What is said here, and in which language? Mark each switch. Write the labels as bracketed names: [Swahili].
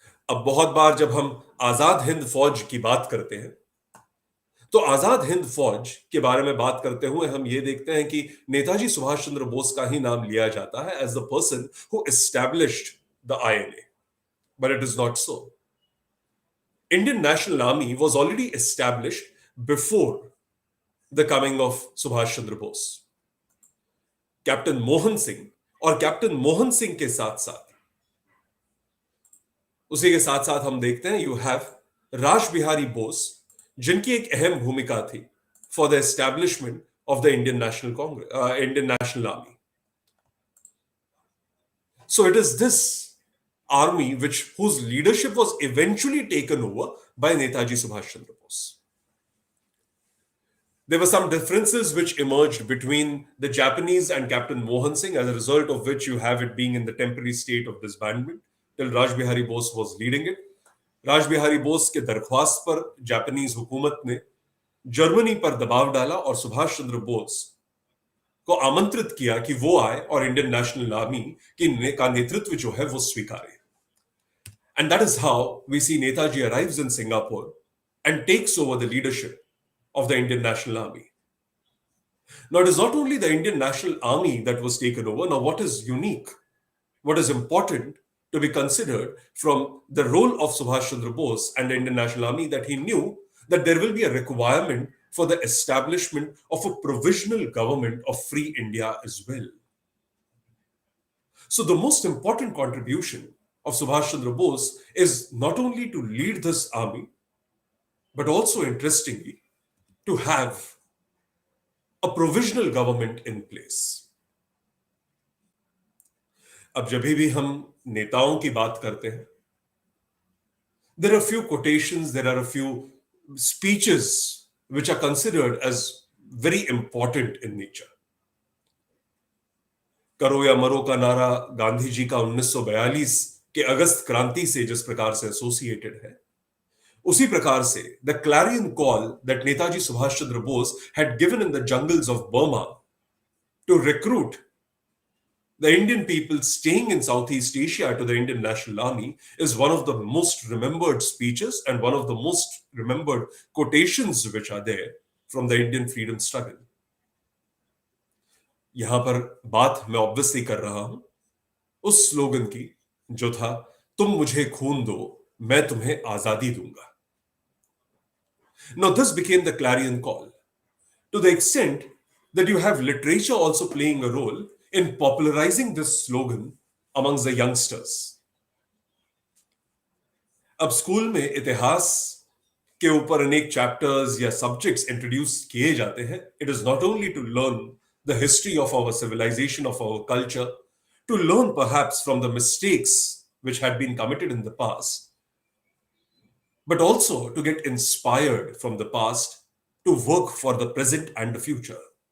[Hindi] अब बहुत बार जब हम आजाद हिंद फौज की बात करते हैं तो आजाद हिंद फौज के बारे में बात करते हुए हम ये देखते हैं कि नेताजी सुभाष चंद्र बोस का ही नाम लिया जाता है [English] As the person who established the INA, but it is not so. Indian National Army was already established before the coming of Subhash Chandra Bose. [Hindi] Captain Mohan Singh और कैप्टन मोहन सिंह के साथ साथ उसी के साथ साथ हम देखते हैं [English] you have [Hindi] राज बिहारी बोस, जिनकी एक अहम भूमिका थी [English] For the establishment of the Indian National Army. So it is this army whose leadership was eventually taken over by Netaji Subhash Chandra Bose. There were some differences which emerged between the Japanese and Captain Mohan Singh, as a result of which you have it being in the temporary state of disbandment till Raj Bihari Bose was leading it. [Hindi] Raj Bihari Bose के दरख्वास्त पर Japanese हुकूमत ने Germany पर दबाव डाला और सुभाष चंद्र बोस को आमंत्रित किया कि वो आए और इंडियन नेशनल आर्मी का नेतृत्व जो है वो स्वीकारे. [English] And that is how we see Netaji arrives in Singapore and takes over the leadership of the Indian National Army. Now, it is not only the Indian National Army that was taken over. Now, what is unique, what is important to be considered from the role of Subhash Chandra Bose and the Indian National Army, that he knew that there will be a requirement for the establishment of a provisional government of free India as well. So, the most important contribution of Subhash Chandra Bose is not only to lead this army, but also, interestingly, to have a provisional government in place. [Hindi] अब जब भी हम नेताओं की बात करते हैं, [English] there are a few quotations, there are a few speeches which are considered as very important in nature. [Hindi] करो या मरो का नारा गांधी जी का 1942 के अगस्त क्रांति से जिस प्रकार से एसोसिएटेड है, उसी प्रकार से [English] The clarion call that Netaji Subhash Chandra Bose had given in the jungles of Burma to recruit The Indian people staying in Southeast Asia to the Indian National Army is one of the most remembered speeches and one of the most remembered quotations which are there from the Indian freedom struggle. [Hindi] यहां पर बात मैं obviously कर रहा हूं उस slogan की जो था, तुम मुझे खून दो, मैं तुम्हें आजादी दूंगा. [English] Now this became the clarion call, to the extent that you have literature also playing a role in popularizing this slogan amongst the youngsters. [Hindi] अब स्कूल में इतिहास के ऊपर अनेक चैप्टर्स या सब्जेक्ट्स इंट्रोड्यूस किए जाते हैं. [English] It is not only to learn the history of our civilisation, of our culture, to learn perhaps from the mistakes which had been committed in the past, but also to get inspired from the past to work for the present and the future.